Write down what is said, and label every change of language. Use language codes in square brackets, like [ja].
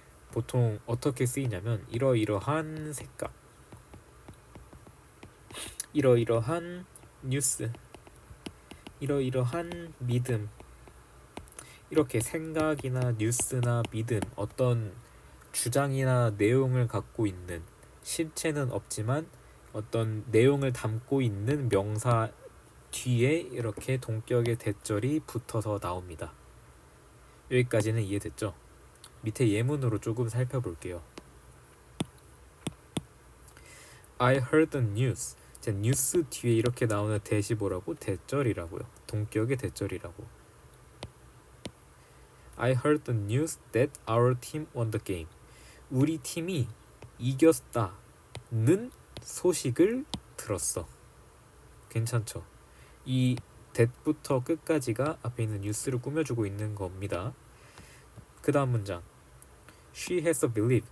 [ko] 보통 어떻게 쓰이냐면 이러이러한 생각, 이러이러한 뉴스, 이러이러한 믿음, 이렇게 생각이나 뉴스나 믿음, 어떤 주장이나 내용을 갖고 있는, 실체는 없지만 어떤 내용을 담고 있는 명사 뒤에 이렇게 동격의 대절이 붙어서 나옵니다. 여기까지는 이해됐죠? 밑에 예문으로 조금 살펴볼게요. [en] I heard the news. [ko] 자, 뉴스 뒤에 이렇게 나오는 that이 뭐라고? 대절이라고요. 동격의 대절이라고. [en] I heard the news that our team won the game. [ko] 우리 팀이 이겼다는 소식을 들었어. 괜찮죠? 이 that부터 끝까지가 앞에 있는 뉴스를 꾸며주고 있는 겁니다. 그 다음 문장. [en] She has a belief.